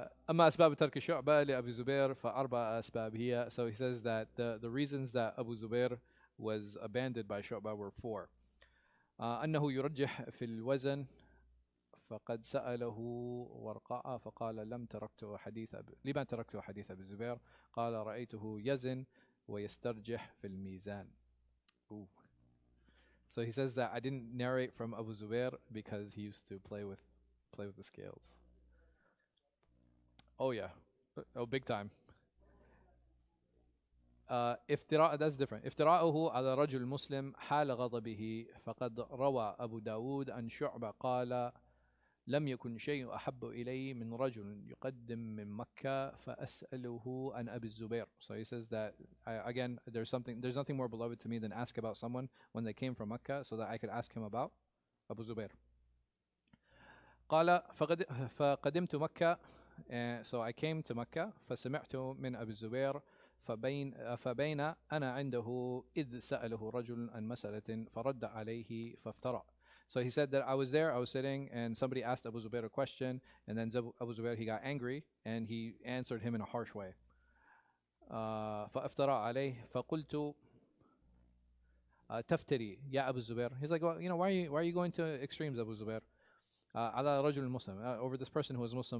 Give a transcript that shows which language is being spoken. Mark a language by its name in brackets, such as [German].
[Arabic] أما أسباب ترك شعبة لأبي زبير فأربع أسباب هي. [English] So he says that the reasons that Abu Zubair was abandoned by Shu'bah were four. [Arabic] أنه يرجح في الوزن فقد سأله ورقاء فقال لما تركت حديث أبي زبير قال رأيته يزن ويسترجح في الميزان. [English] Ooh. So he says that I didn't narrate from Abu Zubair because he used to play with the scales. Oh yeah, Oh, big time. افتراء that's different. [Arabic] افتراءه على رجل مسلم حال غضبه فقد روى أبو داود عن شعبة قال لم يكن شيء أحب إلي من رجل يقدم من مكة فأسأله عن أبي الزبير. [English] So he says that again there's nothing more beloved to me than ask about someone when they came from Mecca so that I could ask him about Abu Zubair. [Arabic] قال فقدمت مكة [English] so I came to Mecca [Arabic] فسمعت من أبي الزبير فبين أنا عنده إذ سأله رجل عن مسألة فرد عليه فافترى. [English] So he said that I was there, I was sitting, and somebody asked Abu Zubair a question, and then Abu Zubair, he got angry, and he answered him in a harsh way. [Arabic] فافترى عليه فقلت تفتري يا أبو الزبير. [English] He's like, well, why are you going to extremes, Abu Zubair? [Arabic] على رجل مسلم, [English] over this person who was Muslim.